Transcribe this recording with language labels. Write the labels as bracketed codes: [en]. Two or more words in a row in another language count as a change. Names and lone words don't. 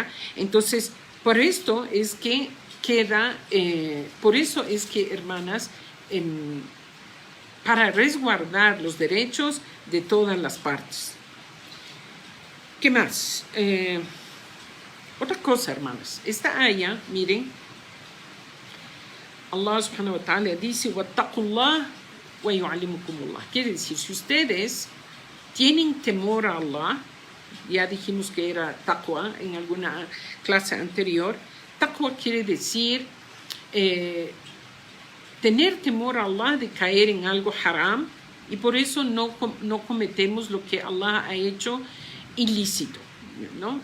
[es] Entonces, por esto es que hermanas, para resguardar los derechos de todas las partes. ¿Qué más? Otra cosa, hermanas. Esta aya, miren, [ar] الله سبحانه وتعالى [es] dice, [ar] وَاتَّقُوا ويعلمكم الله. [es] Quiere decir, si ustedes tienen temor a Allah, ya dijimos que era taqwa en alguna clase anterior, taqwa quiere decir tener temor a Allah de caer en algo haram, y por eso no cometemos lo que Allah ha hecho ilícito, ¿no?